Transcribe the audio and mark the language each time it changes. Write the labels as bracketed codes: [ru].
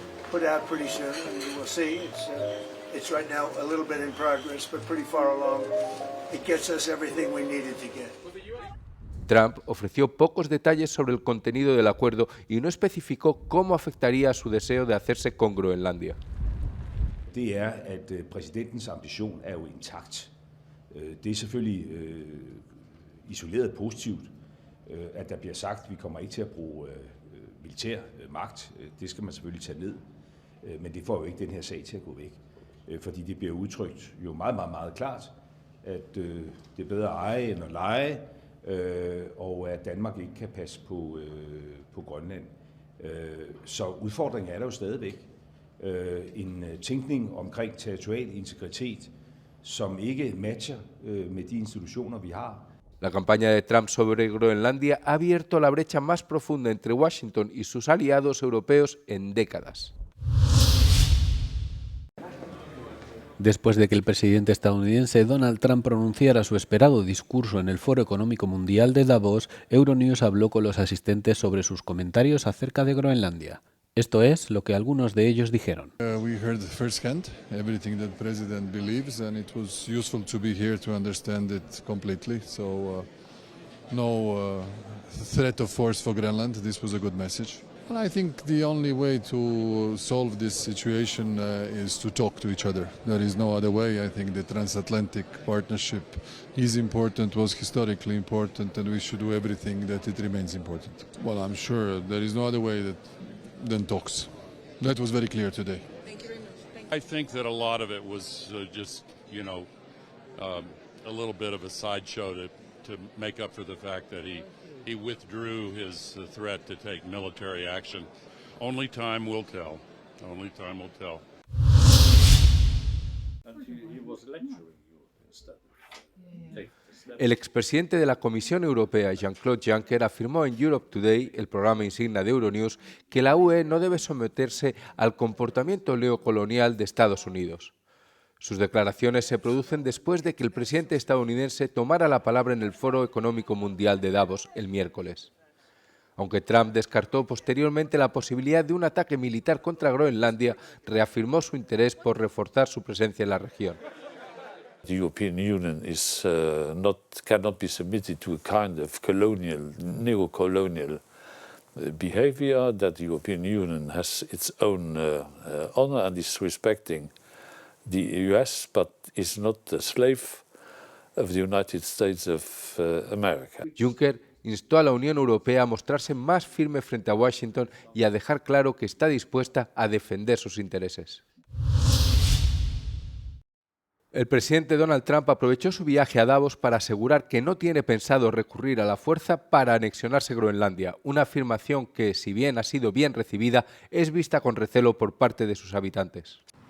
[en] Put out pretty soon, and we'll see. It's right now a little bit in progress, but pretty far along. It gets us everything we needed to get. [es] Trump ofreció pocos detalles sobre el contenido del acuerdo y no especificó cómo afectaría a su deseo de hacerse con Groenlandia. [da] Det at præsidentens ambition jo intakt. Det selvfølgelig isoleret positivt, at der bliver sagt, at vi kommer ikke til at bruge militær magt. Det skal man selvfølgelig tage ned. Men det får jo ikke den her sag til at gå væk. Fordi det bliver udtrykt jo meget, meget, meget klart, at det er bedre at eje end at lege, og at Danmark ikke kan passe på Grønland. Så udfordringen er der jo stadigvæk. En tænkning omkring territorial integritet, som ikke matcher med de institutioner, vi har. [es] La campaña de Trump sobre Groenlandia ha abierto la brecha más profunda entre Washington y sus aliados europeos en décadas. Después de que el presidente estadounidense Donald Trump pronunciara su esperado discurso en el Foro Económico Mundial de Davos, Euronews habló con los asistentes sobre sus comentarios acerca de Groenlandia. Esto es lo que algunos de ellos dijeron. [en] We heard firsthand everything that the president believes, and it was useful to be here to understand it completely. So, no threat of force for Greenland. This was a good message. And I think the only way to solve this situation is to talk to each other. There is no other way. I think the transatlantic partnership is important, was historically important, and we should do everything that it remains important. Well, I'm sure there is no other way than talks. That was very clear today. Thank you very much. I think that a lot of it was just, a little bit of a sideshow to make up for the fact that he withdrew his threat to take military action. Only time will tell. Only time will tell. And he was lecturing you instead. [es] El expresidente de la Comisión Europea, Jean-Claude Juncker, afirmó en Europe Today, el programa insignia de Euronews, que la UE no debe someterse al comportamiento neocolonial de Estados Unidos. Sus declaraciones se producen después de que el presidente estadounidense tomara la palabra en el Foro Económico Mundial de Davos el miércoles. Aunque Trump descartó posteriormente la posibilidad de un ataque militar contra Groenlandia, reafirmó su interés por reforzar su presencia en la región. [en] The European Union cannot be submitted to a kind of neo-colonial behavior, that the European Union has its own honor and is respecting the US, but is not a slave of the United States of America. [es] Juncker instó a la Unión Europea a mostrarse más firme frente a Washington y a dejar claro que está dispuesta a defender sus intereses. El presidente Donald Trump aprovechó su viaje a Davos para asegurar que no tiene pensado recurrir a la fuerza para anexionarse Groenlandia, una afirmación que, si bien ha sido bien recibida, es vista con recelo por parte de sus habitantes.